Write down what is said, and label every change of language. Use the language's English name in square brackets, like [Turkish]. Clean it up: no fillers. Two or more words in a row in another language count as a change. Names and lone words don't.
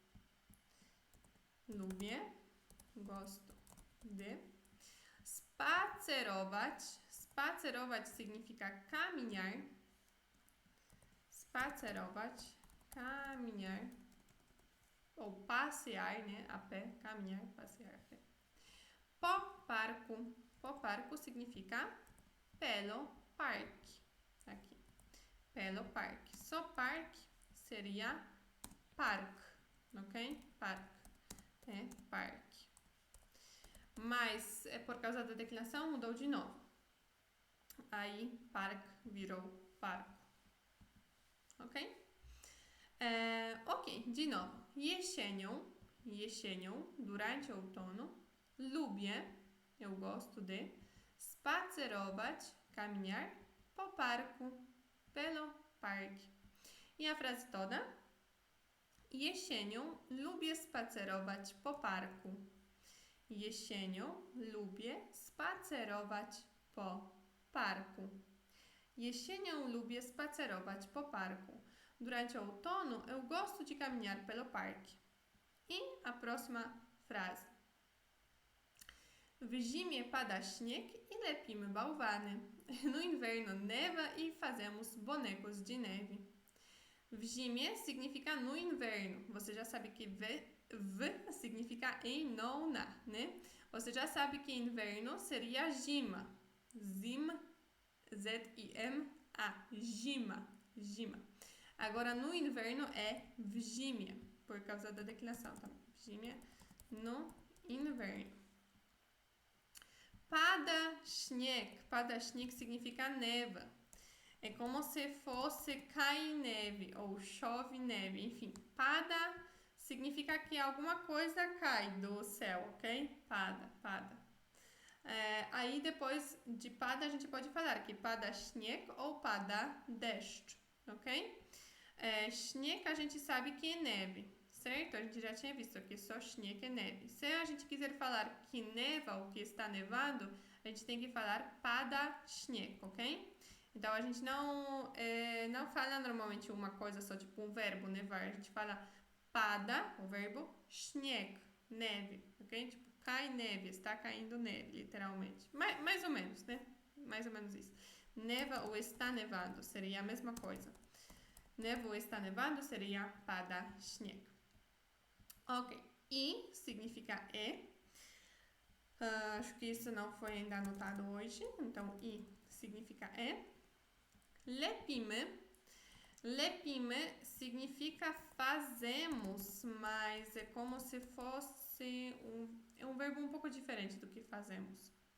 [Portuguese] Lubię, gosto de. [Polish] Spacerować, spacerować [Portuguese] significa caminhar. Spacerować, caminhar. Ou passear, né? A pé, caminhar, passear a pé. [Polish] Po parku. Po parku [Portuguese] significa pelo parque. Aqui. Pelo parque. Só parque seria park, ok? Park. É parque. Mas por causa da declinação mudou de novo. Aí park virou parco. Ok? Ok, de novo. Jesienią, durante o outono. Lubię, eu gosto de. spacerować, caminhar, [Polish] po parku, [Portuguese] pelo parque. I a frase toda? [Polish] Jesienią lubię spacerować po parku. Jesienią lubię spacerować po parku. Jesienią lubię spacerować po parku. [Portuguese] Durante o outono, eu gosto de caminhar pelo parque. E a próxima frase. [Polish] W zimie pada śnieg e lepimy bałwany. [Portuguese] No inverno neva e fazemos bonecos de neve. [Polish] W zimie [Portuguese] significa no inverno. Você já sabe que v significa em, não, na, né? Você já sabe que inverno seria zima. [Polish] Zim, Z-I-M-A. Zima. Zima. [Portuguese] Agora, no inverno é vzimia, por causa da declinação, tá? Vzimia no inverno. [Polish] Pada śnieg. Pada śnieg [Portuguese] significa neva. É como se fosse cai neve ou chove neve, enfim. Pada significa que alguma coisa cai do céu, ok? [Polish] Pada, pada. [Portuguese] Aí depois de pada a gente pode falar que [Polish] pada śnieg [Portuguese] ou [Polish] pada deszcz, [Portuguese] ok? Śnieg a gente sabe que é neve, certo? A gente já tinha visto aqui só śnieg é neve. Se a gente quiser falar que neva ou que está nevando, a gente tem que falar [Polish] pada śnieg, [Portuguese] ok? Então, a gente não fala normalmente uma coisa só, tipo um verbo, nevar. A gente fala pada, o verbo, śnieg, neve, ok? Tipo, cai neve, está caindo neve, literalmente. Mais ou menos, né? Mais ou menos isso. Neva ou está nevando seria a mesma coisa. Neva ou está nevando seria [Polish] pada śnieg. [Portuguese] Ok. I significa acho que isso não foi ainda anotado hoje. Então, I significa Lepimy. Lepimy significa fazemos, mas é como se fosse um verbo um pouco diferente do que fazemos.